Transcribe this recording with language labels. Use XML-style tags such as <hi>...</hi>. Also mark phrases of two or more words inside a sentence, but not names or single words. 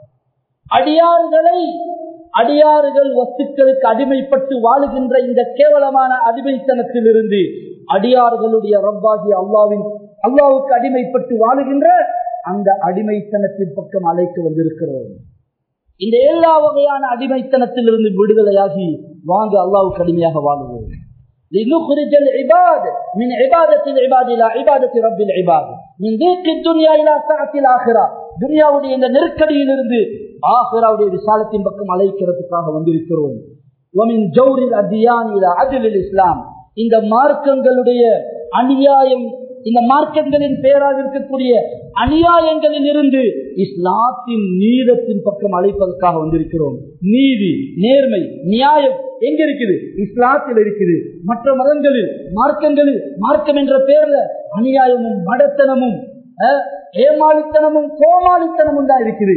<ta>அடியார்கள் வஸ்துக்களுக்கு அடிமைப்பட்டு வாழுகின்ற இந்த கேவலமான அடிமைத்தனத்தில் இருந்து அடியார்களுடைய ரப்பாகி அல்லாஹ்வுக்கு அடிமைப்பட்டு வாழுகின்ற அந்த அடிமைத்தனத்தின் பக்கம் அழைக்க வந்திருக்கிறோம். இந்த எல்லா வகையான அடிமைத்தனத்திலிருந்து விடுதலையாகி வாங்க அல்லாஹ்வுக்கு அடிமையாக வாழுவோம்.</ta> <ar>لنخرج العباد من عبادة العباد إلى عبادة رب العباد من ضيق الدنيا إلى سعة الآخرة.</ar> <ta>துன்யாவுடைய இந்த நெருக்கடியிலிருந்து ஆகிராவுடைய விசாலத்தின் பக்கம் அழைக்கிறதுக்காக வந்திருக்கிறோம்.</ta> <ar>ومن جور الأديان إلى عدل الإسلام.</ar> <ta>இந்த மார்க்கங்களுடைய அநியாயம், இந்த மார்க்கங்களின் பெயராக இருக்கக்கூடிய அநியாயங்களில் இருந்து இஸ்லாத்தின் நீதத்தின் பக்கம் அழைப்பதற்காக வந்திருக்கிறோம். நீதி, நேர்மை, நியாயம் எங்க இருக்குது? இஸ்லாத்தில் இருக்குது. மற்ற மதங்களில், மார்க்கங்களில், மார்க்கம் என்ற பெயர்ல அநியாயமும் மடத்தனமும் ஏமாளித்தனமும் கோமாளித்தனமும் தான் இருக்குது.</ta>